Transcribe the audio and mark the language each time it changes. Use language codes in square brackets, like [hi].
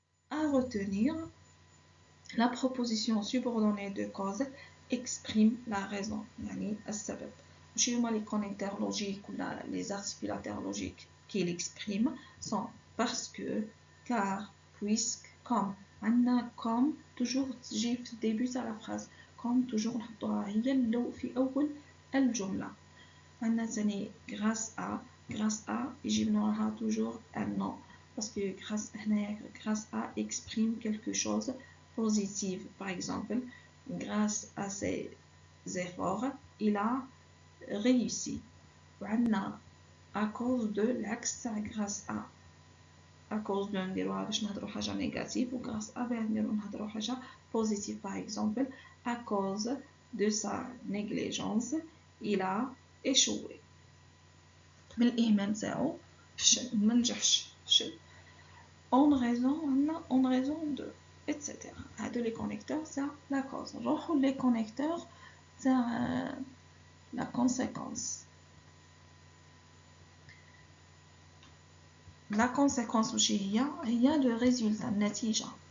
[fr] retenir, la proposition subordonnée de cause exprime la raison. [ar] يعني السبب. [fr] Chez moi, les connecteurs logiques ou les articulateurs logiques qu'ils expriment sont parce que, car, puisque, comme. Comme toujours [ar] تجي في [fr] début de la phrase. Comme toujours [ar] نحطوها هي اللي في أول الجملة. عندنا ثاني [fr] grâce à [ar] يجيب لها [fr] toujours un nom parce que grâce à exprime quelque chose positif. Par exemple, grâce à ses efforts, il a réussi. وعندنا à cause de l'axe grâce à cause de [ar] نديروها باش نهضروا حاجة [fr] négative و grâce à [ar] باش نهضروا حاجة [fr] positive. Par exemple, à cause de sa négligence, il a échoué. [ar] بالإهمال نتاعو فشل منجحش فشل. [fr] En raison de etc. [ar] هادو [fr] les connecteurs تاع la cause. [ar] نروحو [fr] les connecteurs تاع la conséquence. La conséquence هي le résultat [ar] النتيجة.